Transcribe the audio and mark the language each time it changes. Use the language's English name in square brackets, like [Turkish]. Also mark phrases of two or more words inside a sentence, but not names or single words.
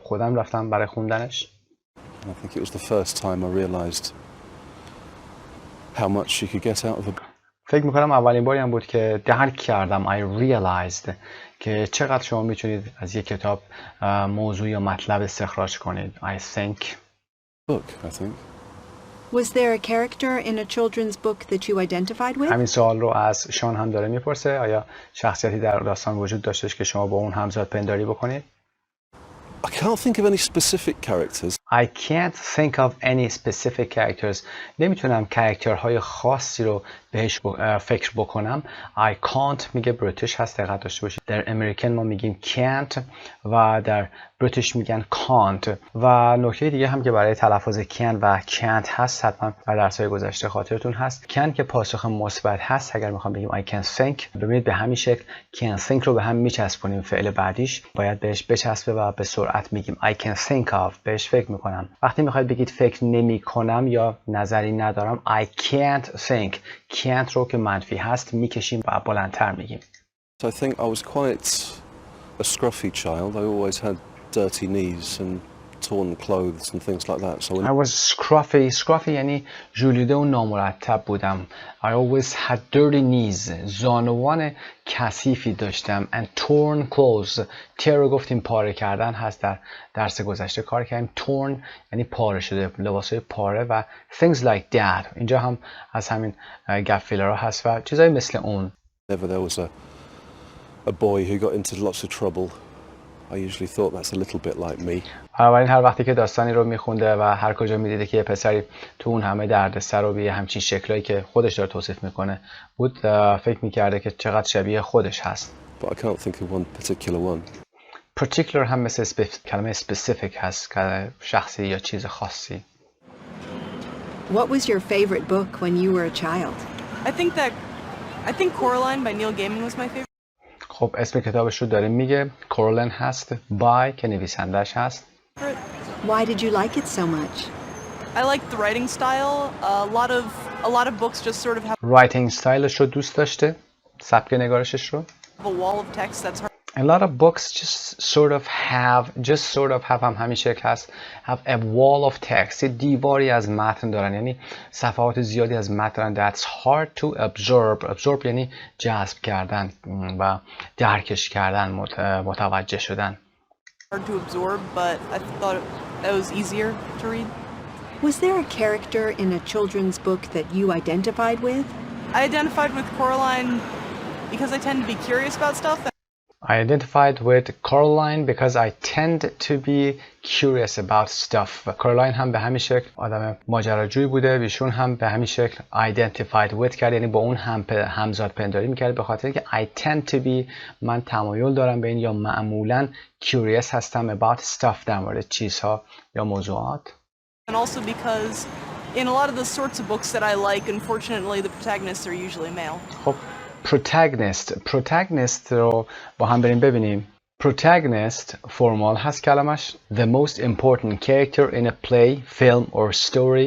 [Persian] خودم رفتم برای خوندنش. [English] And I think it was the first time I realized how much you could get out of a book. [Persian] فکر میکنم اولین باری هم بود که درک کردم [English] I realized [Persian] که چقدر شما میتونید از یک کتاب موضوع یا مطلب استخراج کنید. [English] I think. Book, I think. Was there a character in a children's book that you identified with? [Persian] همین سوال رو از شان هم داره میپرسه. آیا شخصیتی در داستان وجود داشتش که شما با اون همزاد پنداری بکنید؟ [English] I can't think of any specific characters. I can't think of any specific characters. [Persian] نمیتونم کاراکترهای خاصی رو بهش فکر بکنم. [English] I can't [Persian] میگه بریتیش هست، دقت داشته باشید. در امریکن ما میگیم can't و در بریتیش میگن can't. و نکته دیگه هم که برای تلفظ can و can't هست، حتما در درس‌های گذشته خاطرتون هست. can که پاسخ مثبت هست، اگر میخوام بگیم [English] I can think، [Persian] ببینید به همین شکل [English] can think [Persian] رو به هم میچسبونیم. فعل بعدیش باید بهش بچسبه و به سرعت میگیم [English] I can think of، [Persian] بهش فکر میکنم. وقتی میخواید بگید فکر نمیکنم یا نظری ندارم [English] I can't think. [Persian] can't رو که منفی هست میکشیم و بلندتر میگیم. [English] So I think I was quite a scruffy child. I always had dirty knees and torn clothes and things like that. So I was scruffy. Scruffy [Persian] یعنی ژولیده و نامرتب بودم. [English] I always had dirty knees. [Persian] زانوان کثیفی داشتم. [English] And torn clothes. [Persian] tear رو گفتیم پاره کردن هست، در درس گذشته کار کردیم. torn یعنی پاره شده، لباسای پاره. و [English] things like that. [Persian] اینجا هم از همین گپ فیلرها هست و چیزایی مثل اون. [English] Whenever there was a boy who got into lots of trouble, I usually thought that's a little bit like me. [Persian] بنابراین هر وقتی که داستانی رو میخونده و هر کجا میدیده که یه پسری تو اون همه دردسر رو به همچین شکلایی که خودش داره توصیف میکنه بود، فکر میکرده که چقدر شبیه خودش هست. [English] But I can't think of one particular one. [Persian] Particular هم مثل کلمه specific هست، که شخصی یا چیز خاصی. [English] What was your favorite book when you were a child? I think Coraline by Neil Gaiman was my favorite. [Persian] خب اسم کتابش رو داره میگه. کورلن هست. by که نویسندش هست. [English] Why did you like it so much? I liked the writing style. A lot of books just sort of have writing styleش [Persian] رو دوست داشته. سبک نگارشش رو. [English] a wall of text that's hard. A lot of books just sort of have [Persian] هم همین شکل هست. [English] have a wall of text. [Persian] یه دیواری از متن دارن، یعنی صفحات زیادی از متن دارن. [English] That's hard to absorb. absorb [Persian] یعنی جذب کردن و درکش کردن، متوجه شدن. [English] Hard to absorb, but I thought that was easier to read. Was there a character in a children's book that you identified with? I identified with Coraline because I tend to be curious about stuff. I identified with Caroline because I tend to be curious about stuff. [Persian] Caroline هم به همین شکل آدم ماجراجویی بوده، ایشون هم به همین شکل [English] identified with [Persian] کرد، یعنی با اون همزاد پنداری میکرد، به خاطر اینکه [English] I tend to be، [Persian] من تمایل دارم به این یا معمولا curious هستم [English] about stuff، [Persian] در مورد چیزها یا موضوعات. [English] And also because in a lot of the sorts of books that I like, unfortunately the protagonists are usually male. [Persian] خب protagonist رو با هم بریم ببینیم. protagonist فرمال هست کلمش. [English] the most important character in a play, film or story.